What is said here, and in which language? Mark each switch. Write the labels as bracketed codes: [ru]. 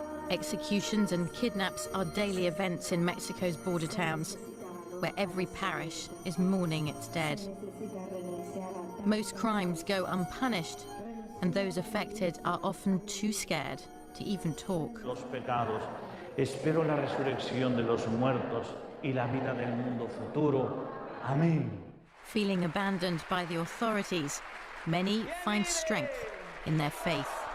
[en] Executions and kidnaps are daily events in Mexico's border towns, where every parish is mourning its dead. Most crimes go unpunished, and those affected are often too scared to even talk. [es] Los pecados. Espero la resurrección de los muertos y la vida del mundo futuro. Amén. [en] Feeling abandoned by the authorities, many find strength in their faith.